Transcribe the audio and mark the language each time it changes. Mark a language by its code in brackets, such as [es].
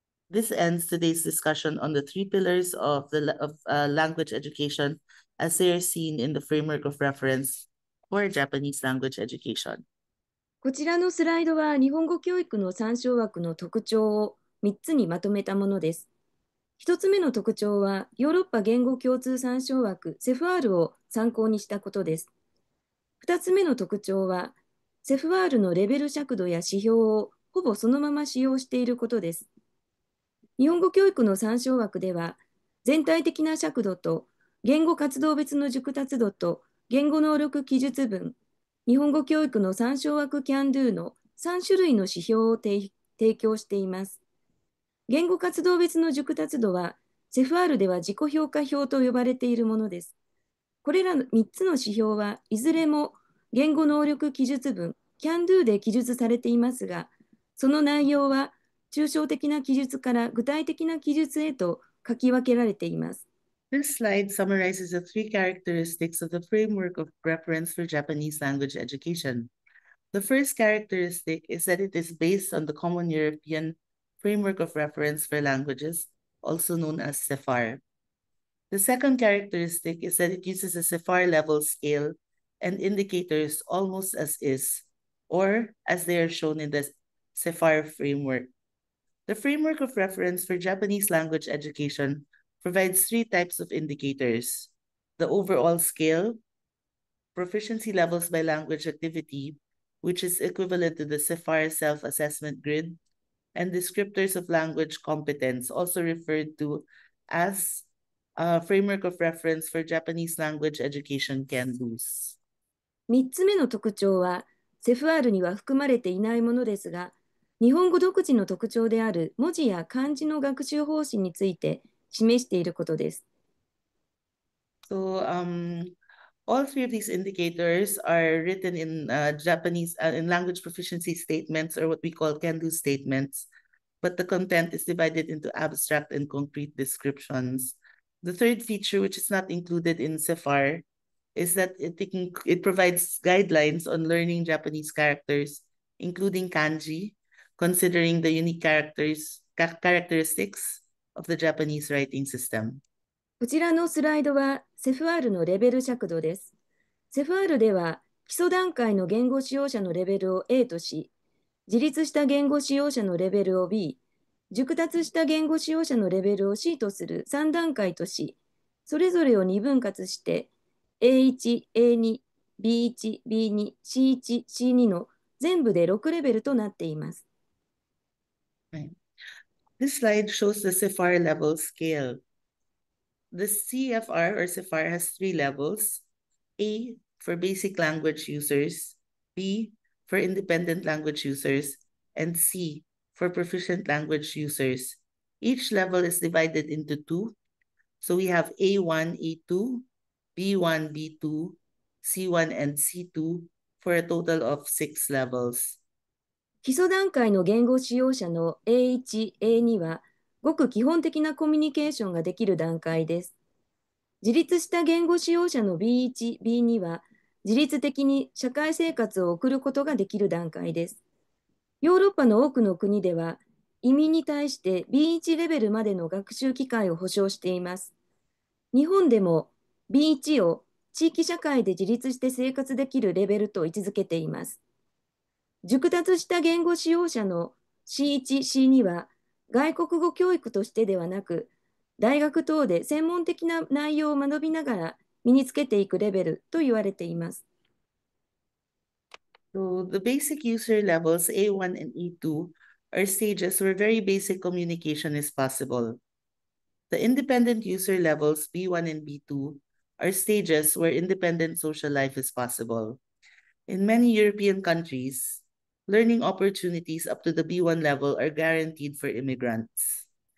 [en] This ends today's discussion on the 3 pillars of language education as they are seen in the Framework of Reference for Japanese language education. [ja] こちらのスライドは日本語教育の参照枠の特徴を3つにまとめたものです。 1つ目の特徴は、ヨーロッパ言語共通参照枠 CEFR を参考にしたことです。 2つ目の特徴は、CEFR のレベル尺度や指標をほぼそのまま使用していることです。日本語教育の参照枠では、全体的な尺度と言語活動別の熟達度と言語能力記述文、日本語教育の参照枠 CAN-DO の3種類の指標を提供しています。言語活動別の熟達度は、CEFR では自己評価表と呼ばれているものです。これらの3つの指標はいずれも言語能力記述文 CAN-DO で記述されていますが、その内容は抽象的な記述から具体的な記述へと書き分けられています。 [en] This slide summarizes the three characteristics of the framework of reference for Japanese language education. The first characteristic is that it is based on the Common European Framework of Reference for Languages, also known as CEFR. The second characteristic is that it uses a CEFR level scale and indicators almost as is, or as they are shown in the CEFR framework. The Framework of Reference for Japanese language education provides three types of indicators: the overall scale, proficiency levels by language activity, which is equivalent to the CEFR self-assessment grid, and descriptors of language competence, also referred to as Framework of Reference for Japanese language education CAN-DOs. [ja] 3つ目の特徴は、CEFR には含まれていないものですが、日本語独自の特徴である文字や漢字の学習方針について示していることです。 [en] So, all three of these indicators are written in Japanese, in language proficiency statements, or what we call can-do statements, but the content is divided into abstract and concrete descriptions. The third feature, which is not included in CEFR, is that it provides guidelines on learning Japanese characters, including kanji, considering the unique characteristics of the Japanese writing system. [ja] こちらのスライドは CEFR のレベル尺度です。 CEFR では基礎段階の言語使用者のレベルを A とし、自立した言語使用者のレベルを B、熟達した言語使用者のレベルを C とする3段階とし、それぞれを2分割して A1、A2、B1、B2、C1、C2 の全部で6レベルとなっています。 [en] Right. This slide shows the CEFR level scale. The CFR or CEFR has three levels: A for basic language users, B for independent language users, and C for proficient language users. Each level is divided into two. So we have A1, A2, B1, B2, C1, and C2 for a total of 6 levels. [ja] 基礎段階の言語使用者の A1、A2 は、ごく基本的なコミュニケーションができる段階です。自立した言語使用者の B1、B2 は、自律的に社会生活を送ることができる段階です。ヨーロッパの多くの国では、移民に対して B1 レベルまでの学習機会を保障しています。日本でも B1 を地域社会で自立して生活できるレベルと位置づけています。熟達した言語使用者の C1、C2 は外国語教育としてではなく、大学等で専門的な内容を学びながら身につけていくレベルと言われています。 [en] So the basic user levels A1 and E2 are stages where very basic communication is possible. The independent user levels B1 and B2 are stages where independent social life is possible. In many European countries, learning opportunities up to the B1 level are guaranteed for immigrants.